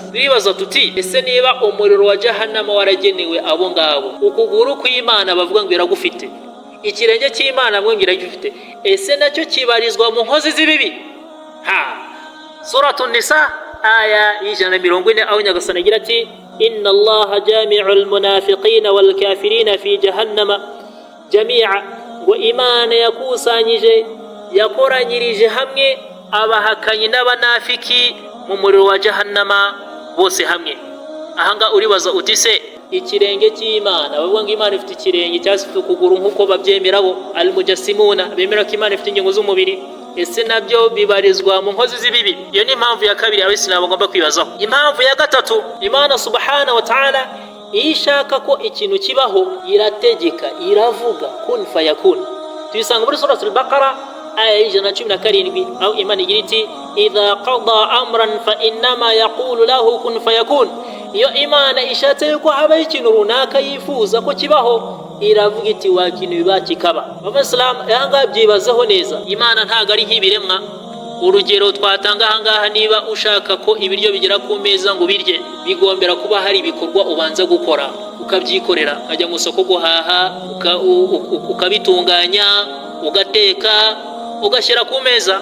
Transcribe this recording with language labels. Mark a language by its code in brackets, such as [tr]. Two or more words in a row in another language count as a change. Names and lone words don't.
[rw] Bibaza tuti ese niba umuriro wa jahannama waragenewe abo ngabo, ukuguru kw'Imana bavuga ngo iragufite, ikirenge cy'Imana ngo iragufite, ese nacyo kibarizwa mu nkozi z'ibibi? Suratu Nisa aya y'Ijana-na-40 aho Nyagasani agira ati [ar] إن الله جامع المنافقين والكافرين في جهنم جميعا, [rw] ngo Imana yakusanyije yakoranyirije hamwe abahakanyi n'abanafiki mu muriro wa jahannama bose hamwe. Ahanga uribaza uti se ikirenge cy'Imana, bavuga ngo Imana ifite ikirenge cyangwa ifite ukuguru nk'uko babyemera bo almujassimuna, bemera ko Imana ifite ingingo z'umubiri, ese nabyo bibarizwa mu nkozi z'ibibi? Iyo ni impamvu ya kabiri Abisilamu bagomba kwibazaho. Impamvu ya gatatu, Imana subhanahu wa ta'ala iyo ishaka ko ikintu kibaho irategeka, iravuga [ar] كن فيكون. [rw] Tuyisanga muri suratul Baqara aya y'Ijana-na-17 aho Imana igira iti [ar] إذا قضى أمرا فإنما يقول له كن فيكون. [rw] Iyo Imana ishatse yuko habaho ikintu runaka yifuza ko kibaho, iravuga iti wa kintu biba kikaba. Abasilamu yanga byibazaho neza, Imana ntago ari nk'ibiremwa. Urugero twatanga ahangaha, niba ushaka ko ibiryo bigera ku meza ngo birye, bigombera kuba hari ibikorwa ubanza gukora, ukabyikorera, ukajya mu soko guhaha, ukabitunganya, ugateka, ugashyira ku meza.